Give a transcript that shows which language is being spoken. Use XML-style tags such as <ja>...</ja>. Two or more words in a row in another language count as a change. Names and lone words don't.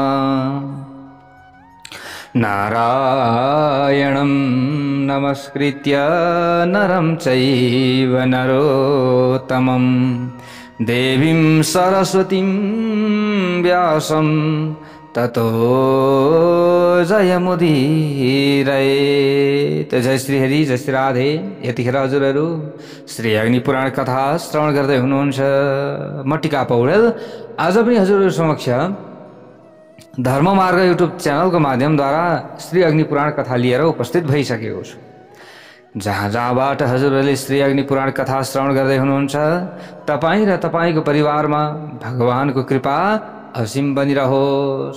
<sa>नारायणं नमस्कृत्य नरं चैव नरोत्तमं देवीं सरस्वतीं व्यासं ततो जयमुदीरयेत्।</sa> <ne>जय श्री हरि, जय श्री राधे। यतिखेर हजुरहरू श्री अग्नि पुराण कथा श्रवण गर्दै हुनुहुन्छ। म टिका पौडेल आज पनि हजुरहरू समक्ष धर्म मार्ग युट्युब च्यानलको माध्यमद्वारा श्री अग्नि पुराण कथा लिएर उपस्थित भइसकेको छु। जहाँ जहाँबाट हजुरहरूले श्री अग्नि पुराण कथा श्रवण गर्दै हुनुहुन्छ, तपाईँ र तपाईँको परिवारमा भगवानको कृपा असीम बनिरहोस्।</ne>